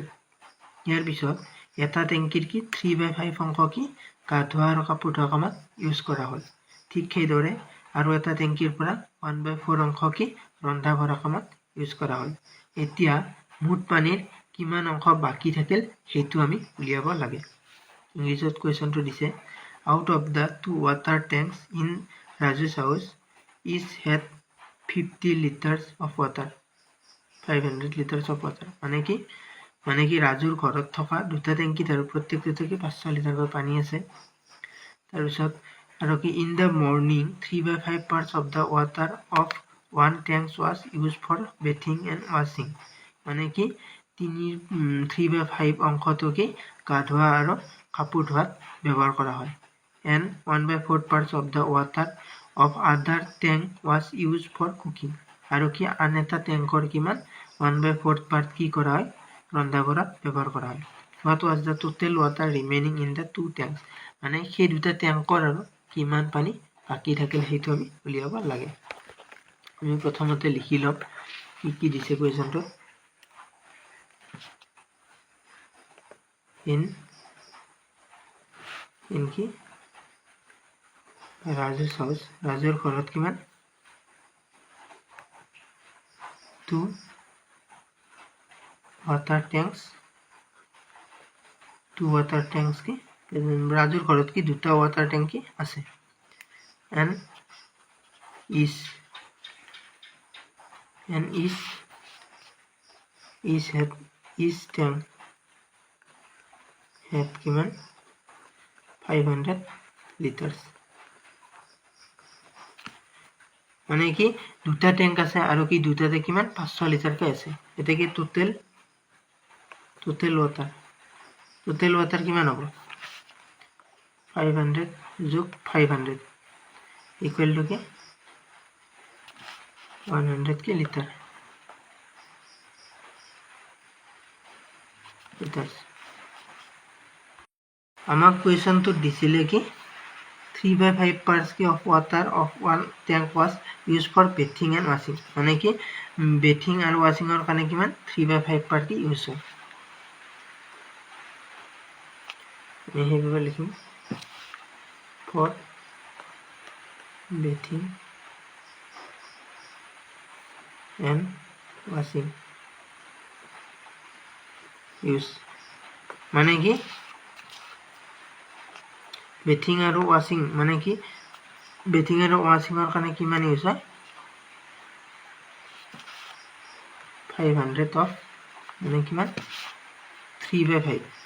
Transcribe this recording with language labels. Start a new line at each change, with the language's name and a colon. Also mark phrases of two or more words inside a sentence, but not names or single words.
Assamese: ইয়াৰ পিছত এটা টেংকিৰ কি 3/5 অংশ কি গা ধোৱা আৰু কাপোৰ ধোৱা কামত ইউজ কৰা হ'ল, ঠিক সেইদৰে আৰু এটা টেংকিৰ পৰা 1/4 অংশ কি ৰন্ধা বঢ়া কামত ইউজ কৰা হ'ল। এতিয়া মুঠ পানীৰ কিমান অংশ বাকী থাকিল সেইটো আমি উলিয়াব লাগে। ইংলিছত কুৱেশ্যনটো দিছে
English: out of the 2 water tanks in Raju's house each had 50 liters of water 500 liters of water
Assamese: মানে কি ৰাজুৰ ঘৰত থকা দুটা টেংকিত আৰু প্ৰত্যেকটোতে 500 লিটাৰকৈ পানী আছে তাৰপিছত আৰু কি
English: in the morning 3/5 parts of the water of one tank was used for bathing and washing
Assamese: মানে কি 3/5 অংশটো কি গা ধোৱা আৰু কাপোৰ ধোৱাত ব্যৱহাৰ কৰা হয়
English: and 1/4 parts of the water of other tank was used for cooking
Assamese: আৰু কি আন এটা টেংকৰ কিমান 1/4 part কি কৰা হয় ৰন্ধা বঢ়াত ব্যৱহাৰ কৰা হয়
English: what was the total water remaining in the two tanks
Assamese: মানে সেই দুটা টেংকৰ আৰু কিমান পানী বাকি থাকিল সেইটো আমি উলিয়াব লাগে আমি প্ৰথমতে লিখি লম কি দিছে কুৱেশ্যনটো in কি
English: Raju's house
Assamese: ৰাজুৰ ঘৰত কিমান
English: 2 water tanks
Assamese: কি ৰাজুৰ ঘৰত কি দুটা
English: water tank
Assamese: কি আছে
English: and each tank
Assamese: had কিমান
English: 500 liters
Assamese: মানে কি দুটা ট্যাঙ্ক আছে আৰু কি দুটাতে কিমান 500 লিটাৰকৈ আছে এটা কি টোটাল ওয়াটাৰ কিমান হ'ব 500 যোগ 500
English: equal to
Assamese: কি 100 কি লিটাৰ আমাক কুৱেশ্যনটো দিছিলে কি
English: 3/5 parts of water of one tank was used for bathing and washing
Assamese: মানে কি bathing আৰু washingৰ কাৰণে কিমান 3/5 part কি ইউজ হয় আমি হেইভাবে লিখিম
English: for bathing and washing
Assamese: use মানে কি বেথিং আৰু ওয়াশিং মানে কি বেথিং আৰু ওয়াশিংৰ কাৰণে কিমান ইউজ হয় 500 অফ মানে কিমান 3/5